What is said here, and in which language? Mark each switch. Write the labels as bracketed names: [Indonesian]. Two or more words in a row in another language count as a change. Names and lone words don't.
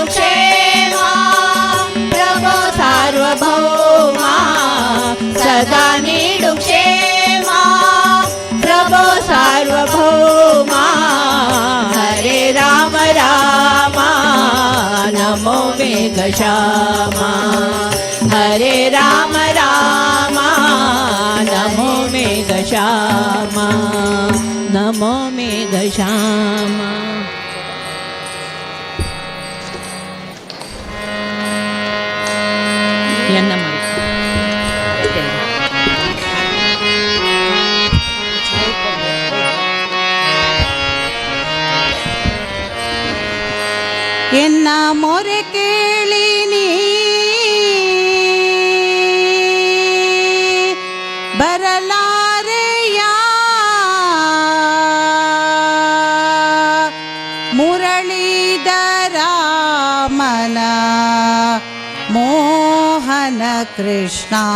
[Kannada] ಕ್ಷೇಮಾ ಪ್ರಭೋ ಸಾರ್ವಭೌಮಾ ಸದಾ ನೀಡು ಕ್ಷೇಮಾ ಪ್ರಭೋ ಸಾರ್ವಭೌಮಾ ಹರೇ ರಾಮ ರಾಮ ನಮೋ ಮೇಘಶ್ಯಾಮಾ ಹರೇ ರಾಮ ರಾಮ ನಮೋ ಮೇಘಶ್ಯಾಮಾ ನಮೋ ಮೇಘಶ್ಯಾಮಾ [Marathi] यांना माहिती. [Kannada] ಎನ್ನ ಮೊರೆ ಕೇಳಿನಿ ಬರಲಾರೆಯ ಮುರಳೀಧರ ಮನ ಮೋಹನ ಕೃಷ್ಣ